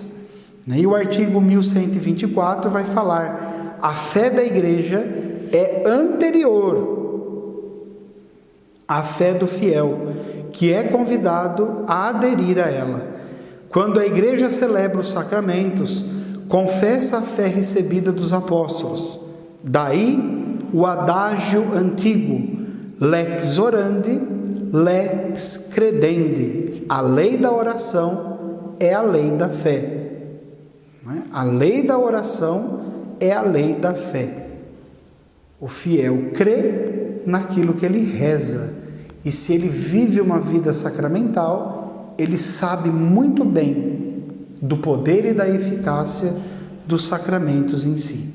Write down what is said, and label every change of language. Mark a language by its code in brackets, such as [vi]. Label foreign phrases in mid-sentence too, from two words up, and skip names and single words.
[pt] E o artigo 1124 vai falar: a fé da igreja é anterior à fé do fiel, que é convidado a aderir a ela. Quando a igreja celebra os sacramentos, confessa a fé recebida dos apóstolos. Daí o adágio antigo: [la] lex orandi, lex credendi. [pt] A lei da oração é a lei da fé. A lei da oração é a lei da fé. O fiel crê naquilo que ele reza, e se ele vive uma vida sacramental, ele sabe muito bem do poder e da eficácia dos sacramentos em si.